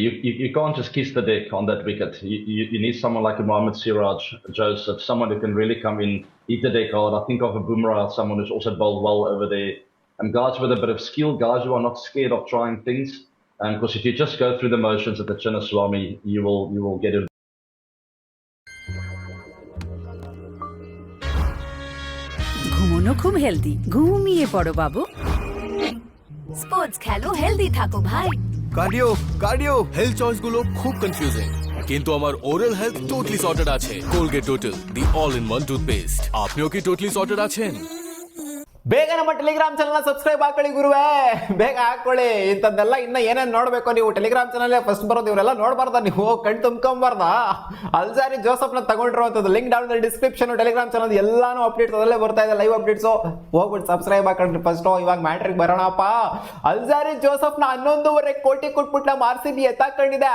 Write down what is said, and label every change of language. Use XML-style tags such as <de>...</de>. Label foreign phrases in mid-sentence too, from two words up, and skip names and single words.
<en>You can't just kiss the deck on that wicket. You need someone like a Mohammad Siraj Joseph, someone who can really come in, hit the deck hard. I think of a Bumrah, someone who's also bowled well over there. And guys with a bit of skill, guys who are not scared of trying things. Because if you just go through the motions at the Chinnaswamy, you will get it.</en> <bn>ঘুমোনো খুব হেলদি ঘুমিয়ে পড়ো বাবু স্পোর্টস খেলো হেলদি থাকো ভাই</bn> <en>cardio health choice</en> <bn>গুলো খুব কনফিউজিং কিন্তু আমার</bn> <en>oral health totally sorted আছে Colgate Total the all in one toothpaste</en> <bn>আপনিও কি</bn> <en>totally sorted আছেন</en> <kn>ಬೇಗ ನಮ್ಮ</kn> <en>Telegram channel subscribe</en> <kn>ಹಾಕೊಳ್ಳಿ ಗುರುವೇ, ಬೇಗ ಹಾಕೊಳ್ಳಿ. ಇಂಥದ್ದೆಲ್ಲ ಇನ್ನ ಏನೇನು ನೋಡಬೇಕು ನೀವು</kn> <en>Telegram channel first</en> <kn>ಬರೋದು, ಇವರೆಲ್ಲ ನೋಡಬಾರ್ದ ನೀವು, ಕಣ್ ತುಂಬ್ಕೊಂಬಾರ್ದ. ಅಲ್ಜಾರಿ ಜೋಸಫ್ನ ತಗೊಂಡಿರುವಂಥದ್ದು</kn> <en>link down description, Telegram channel</en> <kn>ಎಲ್ಲಾನು ಅಪ್ಡೇಟ್ಸ್ ಅದರಲ್ಲೇ ಬರ್ತಾ ಇದೆ,</kn> <en>live updates.</en> <kn>ಹೋಗ್ಬಿಟ್ಟು ಸಬ್ಸ್ಕ್ರೈಬ್ ಹಾಕೊಂಡ್ರಿ ಫಸ್ಟ್. ಇವಾಗ ಮ್ಯಾಟ್ರಿಗೆ ಬರೋಣಪ್ಪ. ಅಲ್ಜಾರಿ ಜೋಸಫ್ನ 11.5 ಕೋಟಿ ಕೊಟ್ಬಿಟ್ಟು ನಮ್ಮ RCB ಎತ್ತಾಕೊಂಡಿದೆ.</kn>